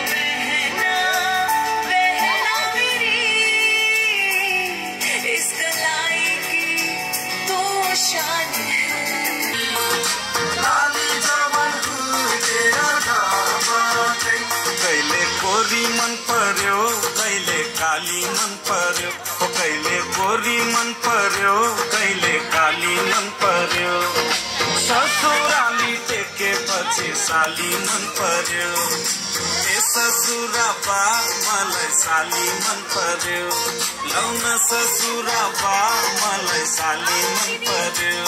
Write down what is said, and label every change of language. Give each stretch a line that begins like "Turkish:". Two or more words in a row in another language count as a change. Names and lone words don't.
Hindi: बहना बहना मेरी इस कलाई की तो शान
Nepali: कहिले कोरी मन पर्यो कहिले काली मन पर्यो कहिले गोरी मन पर्यो कहिले काली मन पर्यो ससुराली टेकेपछि साली मन पर्यो ए ससुरा बा मलाई साली मन पर्यो लौन ससुरा बा मलाई साली मन पर्यो